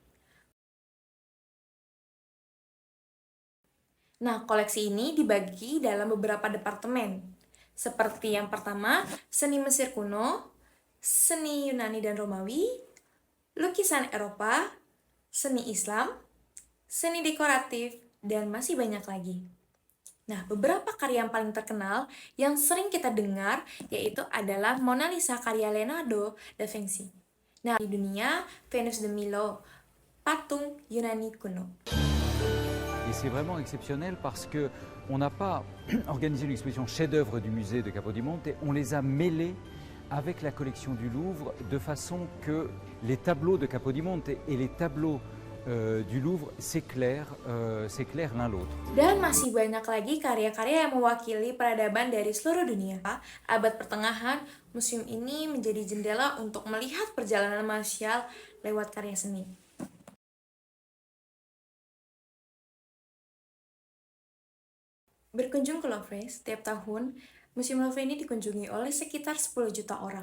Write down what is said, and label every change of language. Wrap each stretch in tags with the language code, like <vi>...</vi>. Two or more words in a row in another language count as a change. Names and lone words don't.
<id>Nah, koleksi ini dibagi dalam beberapa departemen, seperti yang pertama, seni Mesir kuno, seni Yunani dan Romawi, lukisan Eropa, seni Islam, seni dekoratif, dan masih banyak lagi. Nah, beberapa karya yang paling terkenal yang sering kita dengar yaitu adalah Mona Lisa karya Leonardo da Vinci. Nah, di dunia, Venus de Milo, patung Yunani kuno.</id> <fr>Et c'est vraiment exceptionnel parce que on n'a pas organisé une exposition chef-d'œuvre du musée de Capodimonte et on les a mêlés avec la collection du Louvre de façon que les tableaux de Capodimonte et les tableaux du Louvre s'éclairent l'un l'autre.</fr> <id>Dan masih banyak lagi karya-karya yang mewakili peradaban dari seluruh dunia. Abad pertengahan, museum ini menjadi jendela untuk melihat perjalanan manusia lewat karya seni. Berkunjung ke Louvre setiap tahun, Museum Louvre ini dikunjungi oleh sekitar 10 juta orang.</id>